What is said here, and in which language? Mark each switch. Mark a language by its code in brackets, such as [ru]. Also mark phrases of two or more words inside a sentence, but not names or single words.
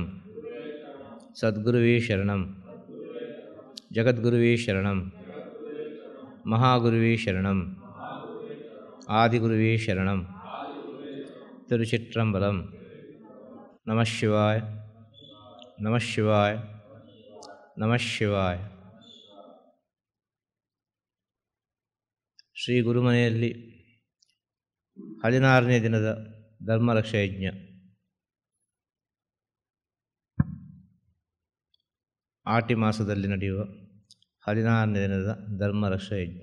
[ta] சத்குருவே சரணம். ஜகத்குருவே சரணம். மகாகுருவே சரணம். ஆதிகுருவே சரணம். திருச்சிற்றம்பலம். நமசிவாய நமசிவாய நமசிவாய. [kn] ಶ್ರೀ ಗುರುಮನೆಯಲ್ಲಿ 16ನೇ ದಿನದ ಧರ್ಮರಕ್ಷಾ ಯಜ್ಞ. ಆಟಿ ಮಾಸದಲ್ಲಿ ನಡೆಯುವ 16ನೇ ದಿನದ ಧರ್ಮರಕ್ಷಾ ಯಜ್ಞ.